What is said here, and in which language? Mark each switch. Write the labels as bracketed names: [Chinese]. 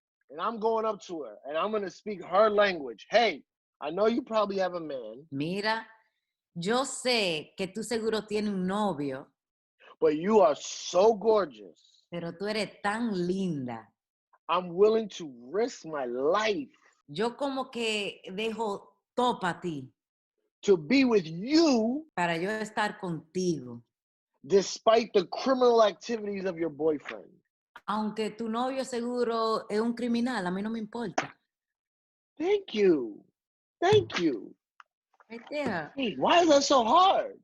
[English] And I'm going up to her and I'm going to speak her language. Hey, I know you probably have a man. [Spanish] Mira, yo sé que tú seguro tienes un novio. [English] But you are so gorgeous. [Spanish] Pero tú eres tan linda. [English] I'm willing to risk my life. [Spanish] Yo como que dejo todo para ti. [English] To be with you. [Spanish] Para yo estar contigo. [English] Despite the criminal activities of your boyfriend. [Spanish] Aunque tu novio seguro es un criminal, a mí no me importa. [English] Thank you. Thank you. Right there. Hey, why is that so hard?